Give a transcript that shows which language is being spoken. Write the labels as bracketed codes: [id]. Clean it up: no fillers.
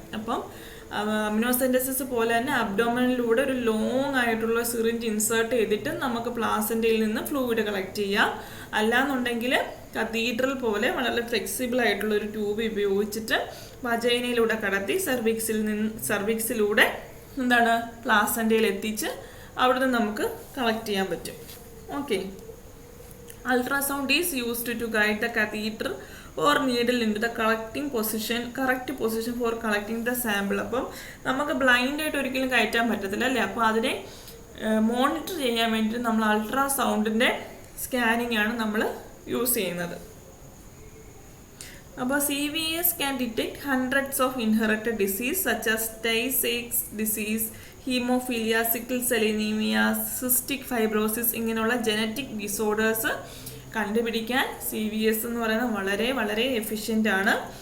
[ml] അപ്പം അമിനോ സെൻറ്റസിസ് പോലെ തന്നെ അബ്ഡോമനിലൂടെ ഒരു ലോങ് ആയിട്ടുള്ള സിറിഞ്ച് ഇൻസേർട്ട് ചെയ്തിട്ട് നമുക്ക് പ്ലാസൻ്റയിൽ നിന്ന് ഫ്ലൂയിഡ് കളക്ട് ചെയ്യാം. അല്ലാന്നുണ്ടെങ്കിൽ കത്തീഡ്രൽ പോലെ വളരെ ഫ്ലെക്സിബിൾ ആയിട്ടുള്ള ഒരു ട്യൂബ് ഉപയോഗിച്ചിട്ട് വജൈനയിലൂടെ കടത്തി സെർവിക്സിലൂടെ എന്താണ് പ്ലാസൻ്റയിൽ എത്തിച്ച് അവിടുന്ന് നമുക്ക് കളക്ട് ചെയ്യാൻ പറ്റും. Okay, [en] Ultrasound is used to guide the catheter or needle into the correct position for collecting the sample. [ml] അപ്പം നമുക്ക് ബ്ലൈൻഡ് ആയിട്ട് ഒരിക്കലും കയറ്റാൻ പറ്റത്തില്ല അല്ലേ. അപ്പോൾ അതിനെ മോണിറ്റർ ചെയ്യാൻ വേണ്ടിയിട്ട് നമ്മൾ അൾട്രാസൗണ്ടിൻ്റെ സ്കാനിങ് ആണ് നമ്മൾ യൂസ് ചെയ്യുന്നത്. അപ്പോൾ [en] CVS can detect hundreds of inherited disease such as Tay-Sachs disease, [ml] haemophilia, sickle cell anaemia, cystic fibrosis ഇങ്ങനെയുള്ള ജനറ്റിക് ഡിസോർഡേഴ്സ് കണ്ടുപിടിക്കാൻ CVS എന്ന് പറയുന്നത് വളരെ വളരെ എഫിഷ്യൻ്റ് ആണ്.